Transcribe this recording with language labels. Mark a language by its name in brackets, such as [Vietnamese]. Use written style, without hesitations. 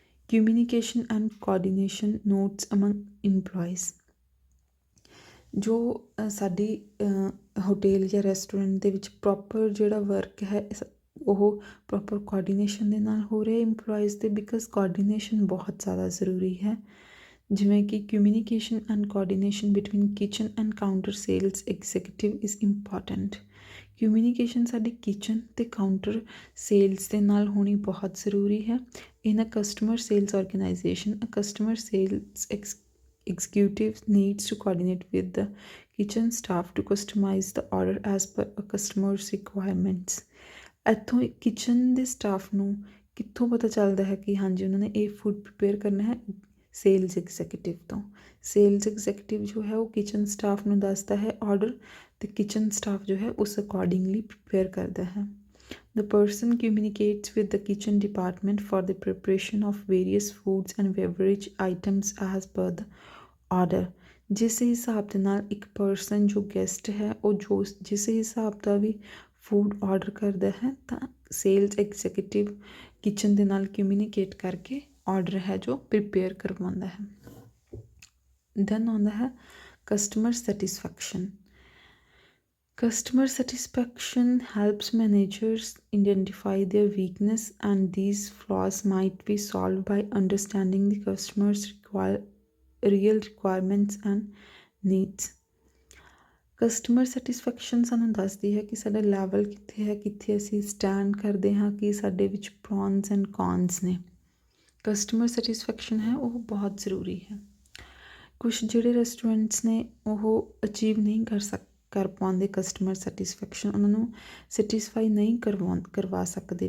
[English] communication and coordination notes among employees, [Punjabi] ਜੋ ਸਾਡੀ hotel ਜਾਂ ਰੈਸਟੋਰੈਂਟ ਦੇ ਵਿੱਚ ਪ੍ਰੋਪਰ ਜਿਹੜਾ ਵਰਕ ਹੈ ਉਹ ਪ੍ਰੋਪਰ ਕੋਆਰਡੀਨੇਸ਼ਨ ਦੇ ਨਾਲ ਹੋ ਰਿਹਾ ਇੰਪਲੋਇਜ਼ ਦੇ, ਬਿਕਾਜ਼ ਕੋਆਰਡੀਨੇਸ਼ਨ ਬਹੁਤ ਜ਼ਿਆਦਾ ਜ਼ਰੂਰੀ ਹੈ। ਜਿਵੇਂ ਕਿ [English] Communication and coordination between kitchen and counter sales executive is important. [Punjabi] Communication ਸਾਡੀ ਕਿਚਨ ਅਤੇ ਕਾਊਂਟਰ ਸੇਲਸ ਦੇ ਨਾਲ ਹੋਣੀ ਬਹੁਤ ਜ਼ਰੂਰੀ ਹੈ। [English] In a customer sales organization a customer sales executive needs to coordinate with the kitchen staff to customize the order as per a customer's requirements। [Punjabi] ਇੱਥੋਂ kitchen ਦੇ ਸਟਾਫ ਨੂੰ ਕਿੱਥੋਂ ਪਤਾ ਚੱਲਦਾ ਹੈ ਕਿ ਹਾਂਜੀ ਉਹਨਾਂ ਨੇ ਇਹ ਫੂਡ ਪ੍ਰੀਪੇਅਰ ਕਰਨਾ ਹੈ? ਸੇਲਸ ਐਗਜ਼ੀਕਿਊਟਿਵ ਤੋਂ। ਸੇਲਸ ਐਗਜ਼ੀਕਿਊਟਿਵ ਜੋ ਹੈ ਉਹ ਕਿਚਨ ਸਟਾਫ ਨੂੰ ਦੱਸਦਾ ਹੈ ਆਰਡਰ, ਅਤੇ ਕਿਚਨ ਸਟਾਫ ਜੋ ਹੈ ਉਸ ਅਕੋਰਡਿੰਗਲੀ ਪ੍ਰੀਪੇਅਰ ਕਰਦਾ ਹੈ। [English] The person communicates with the kitchen department for the preparation of various foods and beverage items as per the order। [Punjabi] ਜਿਸ ਹਿਸਾਬ ਦੇ ਨਾਲ ਇੱਕ ਪਰਸਨ ਜੋ ਗੈਸਟ ਹੈ ਉਹ ਜਿਸ ਹਿਸਾਬ ਦਾ ਵੀ ਫੂਡ ਆਰਡਰ ਕਰਦਾ ਹੈ ਤਾਂ ਸੇਲਸ ਐਗਜ਼ੀਕਿਊਟਿਵ ਕਿਚਨ ਦੇ ਨਾਲ ਕਮਿਊਨੀਕੇਟ ਕਰਕੇ ਆਰਡਰ ਹੈ ਜੋ ਪ੍ਰੀਪੇਅਰ ਕਰਵਾਉਂਦਾ ਹੈ। ਦੈਨ ਆਉਂਦਾ ਹੈ customer satisfaction. [English] Customer satisfaction helps managers identify their weakness, and these flaws might be solved by understanding the customer's real requirements and needs। [Punjabi] Customer satisfaction ਸਾਨੂੰ ਦੱਸਦੀ ਹੈ ਕਿ ਸਾਡਾ ਲੈਵਲ ਕਿੱਥੇ ਹੈ, ਕਿੱਥੇ ਅਸੀਂ ਸਟੈਂਡ ਕਰਦੇ ਹਾਂ, ਕਿ ਸਾਡੇ ਵਿੱਚ [English] pros and cons [Punjabi] ਨੇ। ਕਸਟਮਰ ਸੈਟਿਸਫੈਕਸ਼ਨ ਹੈ ਉਹ ਬਹੁਤ ਜ਼ਰੂਰੀ ਹੈ। ਕੁਛ ਜਿਹੜੇ ਰੈਸਟੋਰੈਂਟਸ ਨੇ ਉਹ ਅਚੀਵ ਨਹੀਂ ਕਰ ਪਾਉਂਦੇ ਕਸਟਮਰ ਸੈਟਿਸਫੈਕਸ਼ਨ, ਉਹਨਾਂ ਨੂੰ ਸੈਟਿਸਫਾਈ ਨਹੀਂ ਕਰਵਾ ਸਕਦੇ।